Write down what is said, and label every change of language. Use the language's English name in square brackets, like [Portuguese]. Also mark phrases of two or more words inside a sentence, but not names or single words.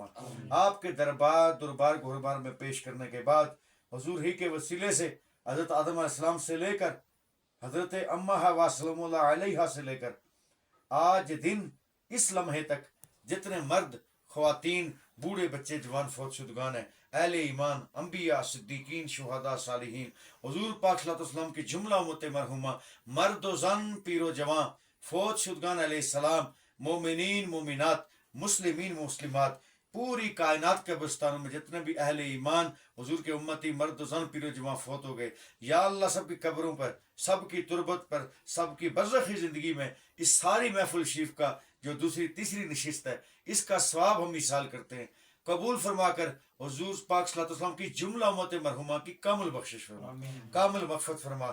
[Urdu] آپ کے دربار گہربار میں پیش کرنے کے بعد حضور ہی کے وسیلے سے حضرت آدم [Arabic] علیہ السلام [Urdu] سے لے کر حضرت امہ حوا [Arabic] سلام اللہ علیہ [Urdu] سے لے کر آج دن اس لمحے تک جتنے مرد، خواتین، بوڑھے، بچے، جوان فوت شدگان ہیں، اہل ایمان، انبیاء، صدیقین، شہداء، صالحین، حضور پاک [Arabic] صلی اللہ علیہ [Urdu] وسلم کی جملہ امت مرحومہ، مرد و زن، پیر و جوان، فوت شدگان [Arabic] علیہ السلام، [Urdu] مومنین، مومنات، مسلمین، مسلمات، پوری کائنات کے بستانوں میں جتنے بھی اہل ایمان حضور کے امتی مرد و زن، پیر و جوان فوت ہو گئے، یا اللہ سب کی قبروں پر، سب کی تربت پر، سب کی برزخی زندگی میں اس ساری محفل شریف کا جو دوسری تیسری نشست ہے اس کا ثواب ہم مثال کرتے ہیں. قبول فرما کر حضور پاک [Arabic] صلی اللہ علیہ وسلم [Urdu] کی جملہ امت مرحومہ کی کامل بخشش فرما، کامل مغفرت فرما.